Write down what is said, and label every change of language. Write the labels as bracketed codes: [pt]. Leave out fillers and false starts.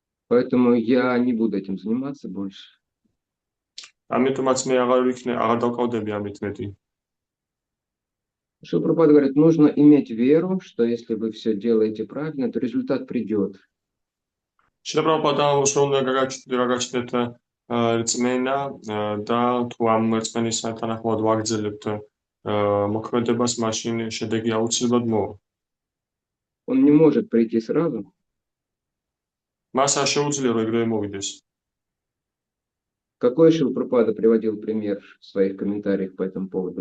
[ru] Поэтому я не буду этим заниматься больше. [ka] ამიტომაც მე აღარ დავკავდები ამით მეტი. [ru] Шрила Прабхупада говорит, нужно иметь веру, что если вы все делаете правильно, то результат придет. [ka] შრილა პრაბჰუპადა უნდა გაგაჩნდეთ რწმენა და თუ ამ რწმენის თანახმად ვაგრძელებთ მოქმედებას, მაშინ შედეგი აუცილებლად მოვა. [ru] Он не может прийти сразу. [ka] მას არ შეუძლია რომ ეგრევე მოვიდეს. [ru] Какой Шрила Прабхупада приводил пример в своих комментариях по этому поводу?